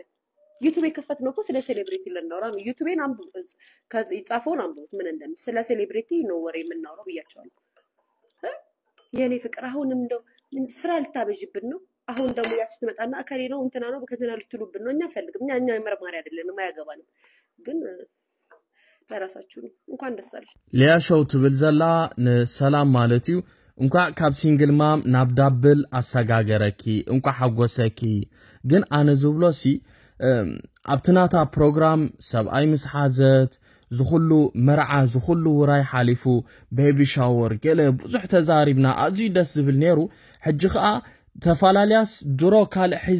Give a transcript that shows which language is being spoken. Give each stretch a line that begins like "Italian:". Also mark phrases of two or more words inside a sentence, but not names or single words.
Amharic: ዩቲዩብ የከፈትነው እኮ ስለ ሴሌብሪቲ ልናወራ ነው። ዩቲዩብን አንብቡት ከዚህ ይጻፈውን አንብቡት ምን እንደሚል ስለ ሴሌብሪቲ ነው ወሬ የምናወራው ብያቸዋለሁ። የኔ ፍቅር አሁንም እንደው ስራ ልታበጅብን ነው። አሁን ደግሞ ያቺ ትመጣና አከሬ ነው እንትና ነው በከተና ልትሉብን ነው። እኛ ፈልግም እኛ የመርማሪ አይደለንም አያገባንም። ግን ለራሳችሁ እንኳን ደስ አለሽ
Tigrinya: ሊያሾው ትብል ዘላ ሰላም ማለት እዩ እንኳ ካብ
English: single mom
Tigrinya: ናብ ዳብል አሰጋገረኪ እንኳ ሓጎሰኪ ግን አነ ዝብሎሲ ኣብትናታ ፕሮግራም ሰብኣይ ምስ ሓዘት ዝኹሉ መርዓ ዝኹሉ ውራይ ሓሊፉ
English: baby shower
Tigrinya: ገለ ብዙሕ ተዛሪብና ኣዝዩ ደስ ዝብል ነይሩ። ሕጂ ከዓ ተፈላለያስ ድሮ ካልእ ሒዛ